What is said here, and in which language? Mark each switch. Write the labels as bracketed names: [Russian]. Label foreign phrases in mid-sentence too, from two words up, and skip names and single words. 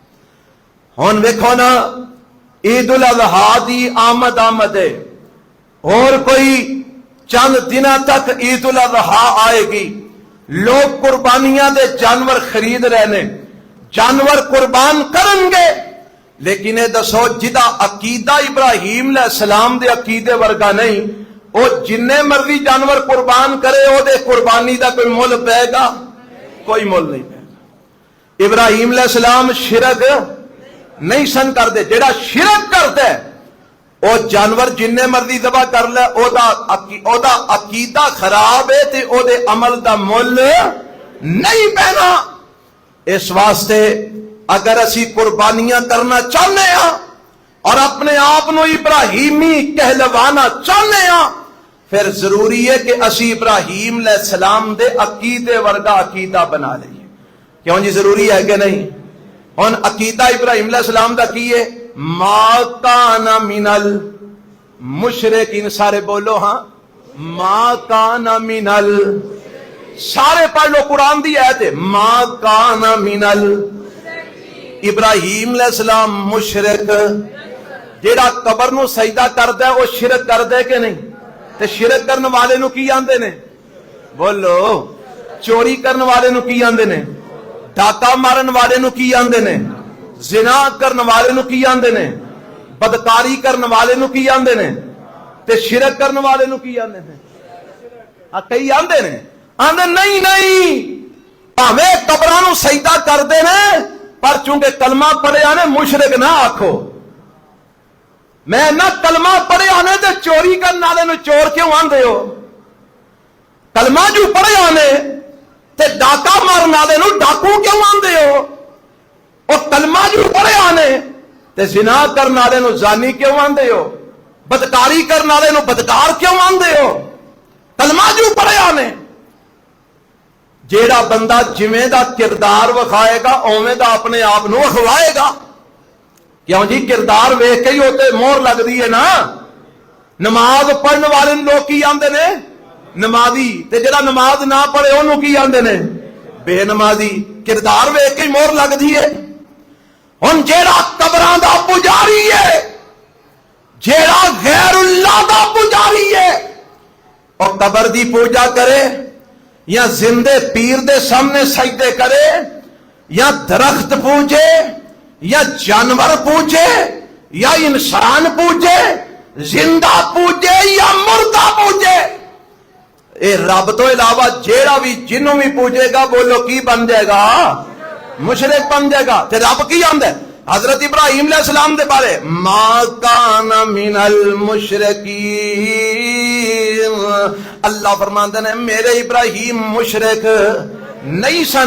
[Punjabi] ہن ویکھو نا عید الاضحیٰ دی آمد ہے، اور کوئی چند دنوں تک عید الاضحیٰ آئے گی، لوگ قربانیاں دے جانور خرید رہے، جانور قربان کرن گے، لیکن یہ دسو جدا عقیدہ ابراہیم علیہ السلام دے عقیدے ورگا نہیں، وہ جننے مرضی جانور قربان کرے وہ دے قربانی دا کوئی مول پائے گا؟ کوئی مول نہیں پائے گا۔ ابراہیم علیہ السلام شرک نہیں سن کرتے، جیڑا شرک کرتا ہے وہ جانور جننے مرضی ذبح کر لے، او دا عقیدہ خراب ہے تے او دے عمل دا مول نہیں پینا۔ اس واسطے اگر اسی قربانیاں کرنا چاہنے ہاں اور اپنے آپ نو ابراہیمی کہلوانا چاہنے ہاں، پھر ضروری ہے کہ اسی ابراہیم علیہ السلام دے عقیدے ورگا عقیدہ بنا لئیے۔ کیوں جی ضروری ہے کہ نہیں؟ ہن عقیدہ ابراہیم علیہ السلام دا کی ہے؟ [Arabic] ما کان من المشرکین، [Punjabi] سارے بولو ہاں، [Arabic] ما کان من [Punjabi] سارے پڑھ لو قرآن دی آیت ہے، [Arabic] ما کان من [Punjabi] ابراہیم علیہ السلام مشرک، جیڑا قبر نو سجدہ کردا ہے وہ شرک کردا ہے کہ نہیں؟ تے شرک کرن والے نو کی آندے نے؟ بولو، چوری کرن والے نو کی آندے نے؟ ڈاکا مارن والے نو کی آندے نے؟ زنا کرن والے نو کی آندے نے؟ بدکاری کرن والے نو کی آندے نے؟ تے شرک کرن والے نو کی آندے نے؟ کئی آندے نے، آندے نہیں نہیں، پاویں قبراں نو نو سجدہ کردے نے پر چونکہ کلمہ پڑھیا نے مشرک نہ آکھو. میں نہ کلمہ پڑھیا نے تے چوری کرنے والے نو چور کیوں آندے ہو؟ کلمہ جو پڑھیا نے تے ڈاکا مارن والے نو ڈاکو کیوں آندے ہو؟ اور کلمہ جو پڑھیا نے تے زنا کرن والے نو زانی کیوں آندے ہو؟ بدکاری کرن والے نو بدکار کیوں آندے ہو؟ کلمہ جو پڑھیا نے. جیڑا بندہ جویں دا کردار وکھائے گا اوویں دا اپنے آپ نو وکھوائے گا. کیوں جی کردار ویکھ کے ہی ہوتے مہر لگدی ہے نا. نماز پڑھن والے لوگ کی آندے نے نمازی, تے جڑا نماز نہ پڑھے انہوں کی آندے نے بے نمازی. کردار ویکھ کے مہر لگدی ہے. ہن جیڑا قبراں دا پجاری ہے, جیڑا غیر اللہ دا پجاری ہے, اور قبر دی پوجا کرے یا زندے پیر دے سامنے سجدے کرے یا درخت پوجے یا جانور پوجے یا انسان پوجے, زندہ پوجے یا مردہ پوجے, اے رب تو علاوہ جیڑا بھی جنوں بھی پوجے گا بولو کی بن جائے گا؟ مشرک بن جائے گا. تے رب کی آندا ہے حضرت ابراہیم علیہ السلام دے بارے [Arabic] ما کان من المشرکین, [Punjabi] اللہ فرماندے نے میرے ابراہیم مشرک نہیں سن.